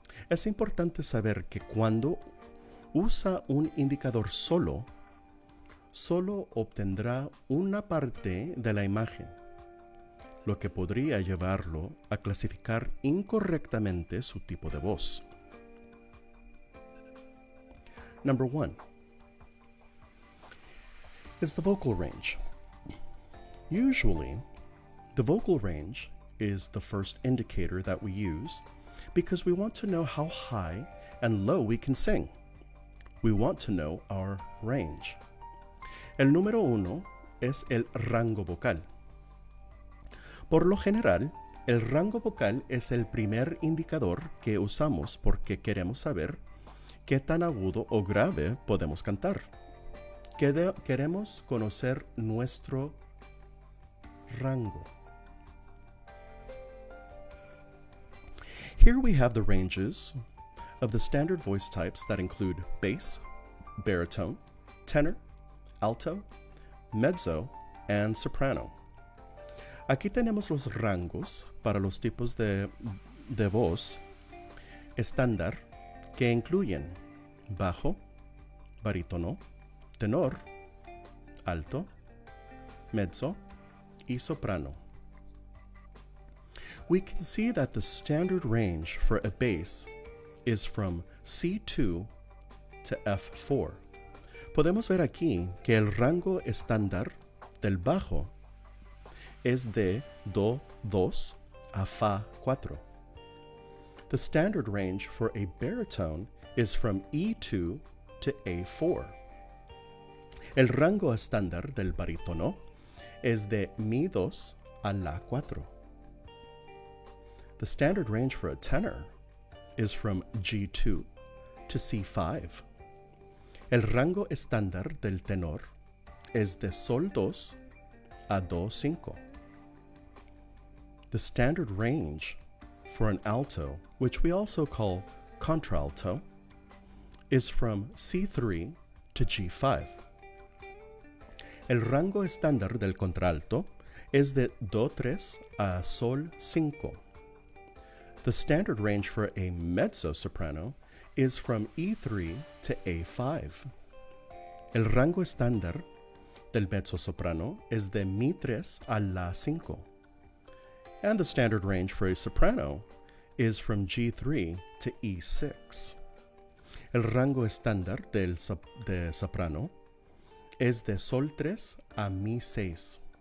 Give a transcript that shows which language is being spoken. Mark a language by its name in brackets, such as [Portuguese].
[Spanish] Es importante saber que cuando usa un indicador solo obtendrá una parte de la imagen, lo que podría llevarlo a clasificar incorrectamente su tipo de voz. [English] Number 1 is the vocal range. Usually, the vocal range is the first indicator that we use because we want to know how high and low we can sing. We want to know our range. [Spanish] El número 1 es el rango vocal. Por lo general, el rango vocal es el primer indicador que usamos porque queremos saber qué tan agudo o grave podemos cantar. Queremos conocer nuestro rango. [English] Here we have the ranges of the standard voice types that include bass, baritone, tenor, alto, mezzo, and soprano. [Spanish] Aquí tenemos los rangos para los tipos de voz estándar que incluyen bajo, barítono, tenor, alto, mezzo, y soprano. [English] We can see that the standard range for a bass is from C2 to F4. [Spanish] Podemos ver aquí que el rango estándar del bajo es de Do 2 a Fa 4. [English] The standard range for a baritone is from E2 to A4. [Spanish] El rango estándar del barítono es de Mi 2 a La 4. [English] The standard range for a tenor is from G2 to C5. [Spanish] El rango estándar del tenor es de Sol 2 a Do 5. [English] The standard range for an alto, which we also call contralto, is from C3 to G5. [Spanish] El rango estándar del contralto es de Do 3 a Sol 5. [English] The standard range for a mezzo-soprano is from E3 to A5. [Spanish] El rango estándar del mezzo-soprano es de Mi 3 a La 5. [English] And the standard range for a soprano is from G3 to E6. [Spanish] El rango estándar de soprano es de Sol 3 a Mi 6.